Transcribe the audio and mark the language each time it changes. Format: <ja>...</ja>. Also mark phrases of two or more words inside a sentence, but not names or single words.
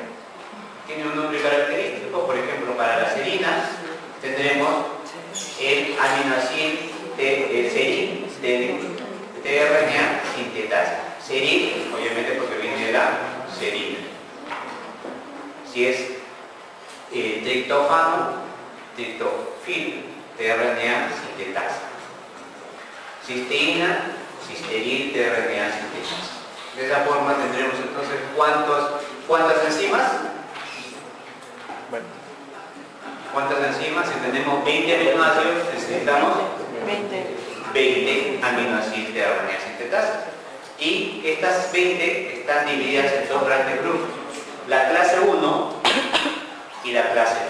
<es>Tiene un nombre característico, por ejemplo, para las serinas tendremos el aminoacil de serin de tRNA sintetasa. Serin, obviamente porque viene de la serina. Si es triptófano, triptofil, tRNA sintetasa. Cisteína, cisteril, tRNA sintetasa. De esa forma tendremos entonces ¿cuántas enzimas? Bueno, ¿cuántas enzimas? Si tenemos 20 aminoácidos, necesitamos 20 aminoácidos de tRNA sintetasa. Y estas 20 están divididas en dos grandes grupos, la clase 1 y la clase 2.</es>